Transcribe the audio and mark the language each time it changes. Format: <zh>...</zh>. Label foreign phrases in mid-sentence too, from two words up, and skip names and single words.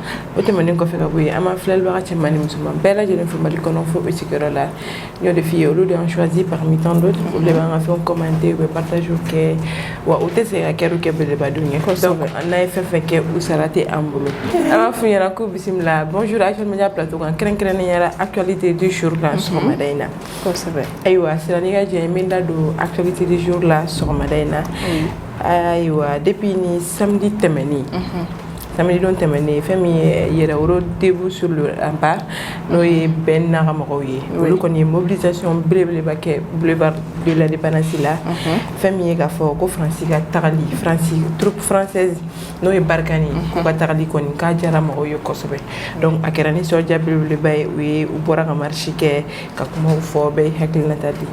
<bm>O tɛmɛnen kɔfɛ ka bɔ yen an b'an filɛlibaga cɛman ni musoman bɛɛ lajɛlen fo Mali kɔnɔ fo bɛ sigiyɔrɔ la. N y'o de f'i ye olu de y'an</bm> <fr>choisi parmi tant d'autres.</fr> <bm>Olu de b'an ka fɛnw commenter u bɛ partage kɛ wa u tɛ se ka kɛr'u kɛ belebadenw ye. Donc n'a ye fɛn fɛn kɛ u sara tɛ an bolo. An b'a f'u ɲɛna k'u bisimila. Bonjour Actuel Media Plateau kan kɛrɛnkɛrɛnnenya la</bm> <fr>actualité du jour</fr> <bm>la sɔgɔmada in na. Kosɛbɛ. Ayiwa Sira n'i ka jɛ n bɛ n da don</bm> <fr>actualité du jour</fr> <bm>la sɔgɔmada in na. Ayiwa depuis ni samedi tɛmɛnen. Samedi don tɛmɛnen fɛn min ye Yɛrɛwolo debout sur le rempart n'o ye bɛn n'a ka mɔgɔw ye. Olu kɔni ye mobilisation belebeleba kɛ boulevard de l'indépendance la. Fɛn min ye k'a fɔ ko Faransi ka tagali</bm> <fr>troupe française</fr> <bm>n'o ye Barkhane ye k'u ka tagali kɔni k'a diyara mɔgɔw ye kosɛbɛ. Donc a kɛra nisɔndiya belebeleba ye u bɔra ka marche kɛ ka kumaw fɔ bɛɛ hakilinata di.</bm>